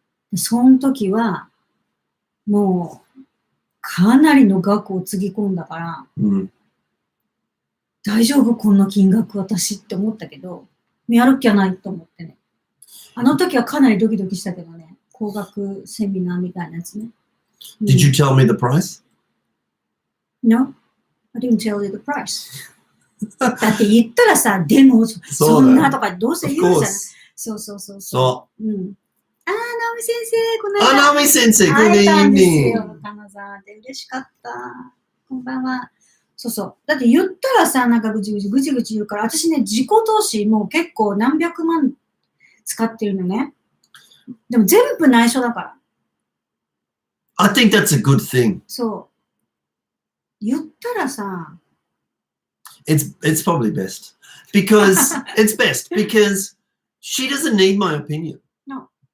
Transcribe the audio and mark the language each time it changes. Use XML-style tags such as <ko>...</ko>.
<ja>でその時は、もう、かなりの額をつぎ込んだから、大丈夫こんな金額私って思ったけど、やる気はないと思ってね。あの時はかなりドキドキしたけどね、高額セミナーみたいなやつね。</ja> <en>Did you tell me the price? No. I didn't tell you the price.</en> <ja>だって言ったらさ、でも、そんなとかどうせ言うじゃん。そうそうそうそう。うん。直美先生、この間。直美先生、会えたんです</ja> <en>good</en> <ja>よ、金沢で。嬉しかった。こんばんは。そうそう。だって言ったらさ、なんかぐちぐち言うから、私ね、自己投資もう結構何百万使ってるのね。でも全部内緒だから。</ja> <en>I think that's a good thing.</en> <ja>そう。言ったらさ、</ja> <en>It's probably best because it's best because she doesn't need my opinion. No.</en>